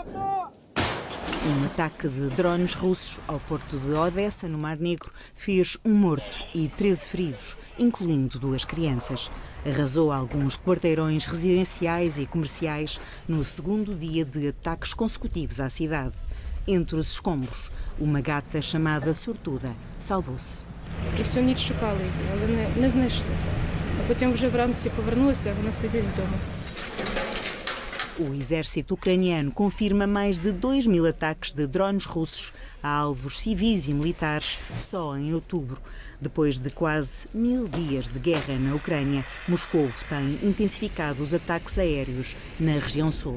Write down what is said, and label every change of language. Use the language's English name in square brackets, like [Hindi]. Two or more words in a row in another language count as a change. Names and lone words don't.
[Portuguese] Um ataque de drones russos ao porto de Odessa, no Mar Negro, fez um morto e 13 feridos, incluindo 2 crianças. Arrasou alguns quarteirões residenciais e comerciais no segundo dia de ataques consecutivos à cidade. Entre os escombros, uma gata chamada Sortuda salvou-se. [Ukrainian] І всю ніч шукали її, але не знайшли. А потім вже вранці повернулися, вона сидить вдома. [Portuguese] O exército ucraniano confirma mais de 2.000 ataques de drones russos a alvos civis e militares só em outubro. Depois de quase 1000 dias de guerra na Ucrânia, Moscou tem intensificado os ataques aéreos na região sul.